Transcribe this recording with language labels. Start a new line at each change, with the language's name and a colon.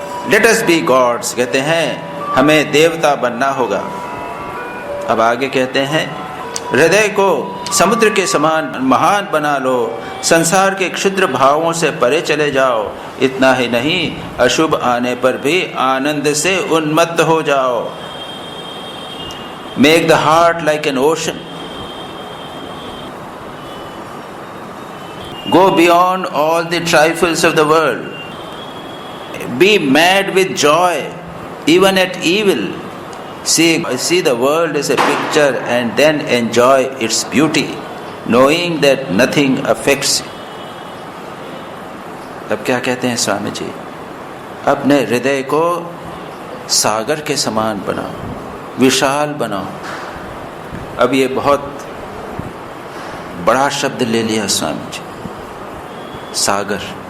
English: let us be gods,
Hindi: कहते हैं हमें देवता बनना होगा। अब आगे कहते हैं हृदय को समुद्र के समान महान बना लो, संसार के क्षुद्र भावों से परे चले जाओ। इतना ही नहीं, अशुभ आने पर भी आनंद से उन्मत्त हो जाओ।
English: Make the heart like an ocean, go beyond all the trifles of the world, be mad with joy even at evil, see the world as a picture and then enjoy its beauty, knowing that nothing affects you.
Hindi: अब क्या कहते हैं स्वामी जी, अपने हृदय को सागर के समान बनाओ, विशाल बनाओ। अब ये बहुत बड़ा शब्द ले लिया स्वामी जी, सागर।